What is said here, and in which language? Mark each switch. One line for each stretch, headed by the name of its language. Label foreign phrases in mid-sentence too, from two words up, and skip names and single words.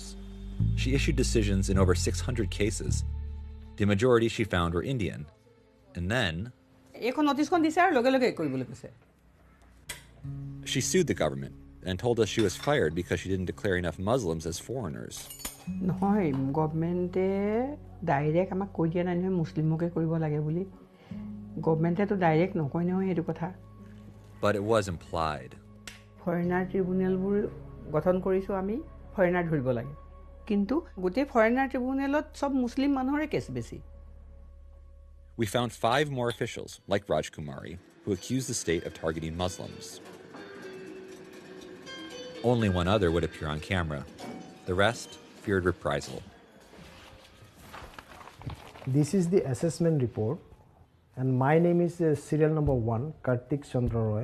English: She issued decisions in over 600 cases. The majority she found were Indian. And then she sued the government and told us she was fired because she didn't declare enough Muslims as foreigners.
Assamese: নহয়
English: governmentে direct
Assamese: আমাক কৈ দিয়া নাই নহয় মুছলিমকে কৰিব লাগে বুলি
English: governmentতো direct
Assamese: নকয় নহয় এইটো কথা
English: But it was implied. foreigner tribunalবোৰ
Assamese: গঠন কৰিছো আমি ফৰেনাৰ ধৰিব লাগে কিন্তু গোটেই
English: foreigner tribunalত
Assamese: সব মুছলিম মানুহৰে কেছ বেছি
English: We found 5 more officials, like Rajkumari, who accused the state of targeting Muslims. Only one other would appear on camera. The rest feared reprisal. This is the assessment report, and my name is serial number 1, Kartik Chandra Roy.